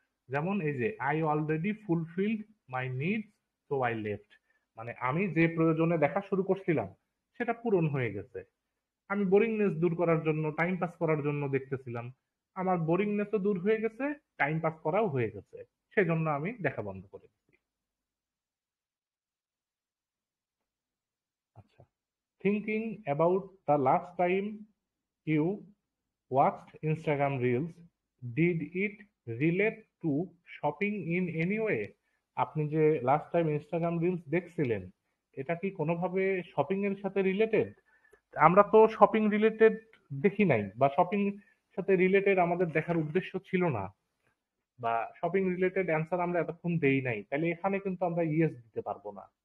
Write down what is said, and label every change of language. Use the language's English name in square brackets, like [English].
[Bangla] যেমন এই যে [English] I already fulfilled my needs so I left, [Bangla] মানে আমি যে প্রয়োজনে দেখা শুরু করছিলাম সেটা পূরণ হয়ে গেছে। আমি বোরিংনেস দূর করার জন্য, টাইম পাস করার জন্য দেখতেছিলাম, আমার বোরিংনেসও দূর হয়ে গেছে, টাইম পাস করাও হয়ে গেছে, সেজন্য আমি দেখা বন্ধ করে দিচ্ছি। [English] আচ্ছা, thinking about the last time you watched Instagram Reels, did it relate to shopping in any way? [Bangla] আপনি যে লাস্ট টাইম ইনস্টাগ্রাম রিলস দেখছিলেন, এটা কি কোনোভাবে শপিং এর সাথে রিলেটেড? আমরা তো শপিং রিলেটেড দেখি নাই, বা শপিং সাথে রিলেটেড আমাদের দেখার উদ্দেশ্য ছিল না, বা শপিং রিলেটেড অ্যান্সার আমরা এতক্ষণ দেই নাই, তাহলে এখানে কিন্তু আমরা ইয়েস দিতে পারবো না।